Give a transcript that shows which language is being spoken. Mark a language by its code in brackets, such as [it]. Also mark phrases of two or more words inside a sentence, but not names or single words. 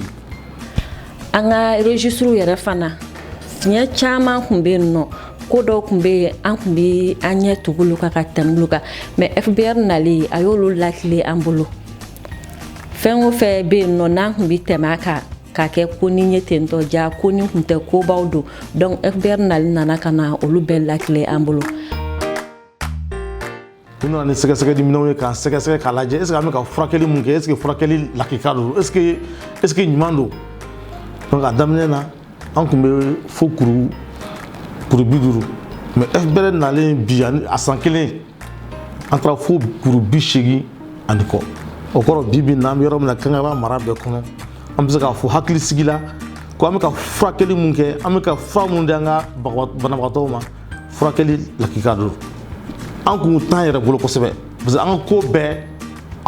[bm] An ka registre yɛrɛ fana fiɲɛ caman kun bɛ yen nɔ ko dɔw kun bɛ yen an kun bɛ an ɲɛ tugu olu kan ka tɛmɛ olu kan mais FBR nali a y'olu lakile an bolo fɛn o fɛn bɛ yen nɔ n'an kun bɛ tɛmɛ a kan k'a kɛ ko ni ɲɛ ten tɔ ja ko ni kun tɛ kobaw don donc FBR nali nana ka na olu bɛɛ lakile an bolo. U nana ni sɛgɛsɛgɛli minɛnw ye k'a sɛgɛsɛgɛ k'a lajɛ [fr] est ce que [bm] an bɛ ka furakɛli mun kɛ [fr] est ce que [bm] furakɛli lakika don [fr] est ce que [bm] ɲuman don donc a daminɛ na an kun bɛ fo kuru 50 mais FBR nalen bi a san kelen an taara fo kuru 80 ani kɔ o kɔrɔ bi na an bɛ yɔrɔ min na Kankaba mara bɛɛ kɔnɔ an bɛ se k'a fɔ hakili sigi la ko an bɛ ka furakɛli mun kɛ an bɛ ka fura mun di an ka banabagatɔw ma furakɛli lakika don an kun t'an yɛrɛ bolo kosɛbɛ [fr] parce que [bm] an ka ko bɛɛ a